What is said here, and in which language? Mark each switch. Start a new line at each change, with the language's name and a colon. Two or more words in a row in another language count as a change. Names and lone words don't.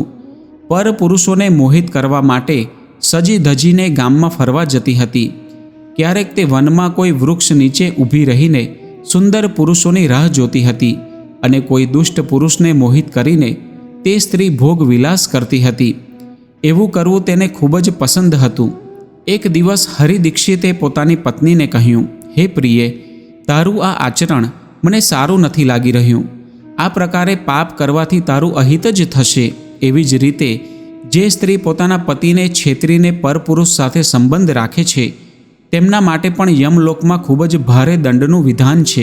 Gujarati: પર પુરુષોને મોહિત કરવા માટે સજી ધજીને ગામમાં ફરવા જતી હતી। ક્યારેક તે વનમાં કોઈ વૃક્ષ નીચે ઊભી રહીને સુંદર પુરુષોની રાહ જોતી હતી અને કોઈ દુષ્ટ પુરુષને મોહિત કરીને તે સ્ત્રી ભોગ વિલાસ કરતી હતી। એવું કરવું તેને ખૂબ જ પસંદ હતું। એક દિવસ હરિદીક્ષિતે પોતાની પત્નીને કહ્યું, હે પ્રિયે, તારું આ આચરણ મને સારું નથી લાગી રહ્યું. આ પ્રકારે પાપ કરવાથી તારું અહિત જ થશે. એવી જ રીતે જે સ્ત્રી પોતાના પતિને છેતરીને પરપુરુષ સાથે સંબંધ રાખે છે તેમના માટે પણ યમલોકમાં ખૂબ જ ભારે દંડનું વિધાન છે.